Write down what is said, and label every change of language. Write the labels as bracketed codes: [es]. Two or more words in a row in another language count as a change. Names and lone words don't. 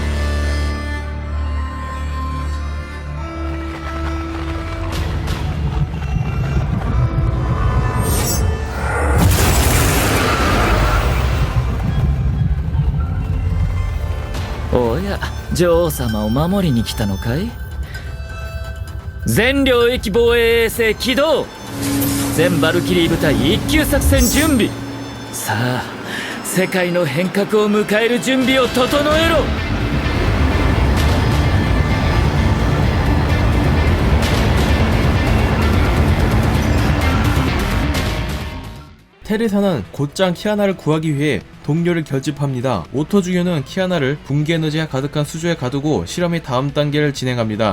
[ja] おや、女王様を守りに来たのかい？全領域防衛衛星起動。全バルキリー部隊一級作戦準備。さあ、世界の変革を迎える準備を整えろ。 [ko] 테레사는 곧장 키아나를 구하기 위해 동료를 결집합니다. 오토 주교는 키아나를 분기 에너지가 가득한 수조에 가두고 실험의 다음 단계를 진행합니다.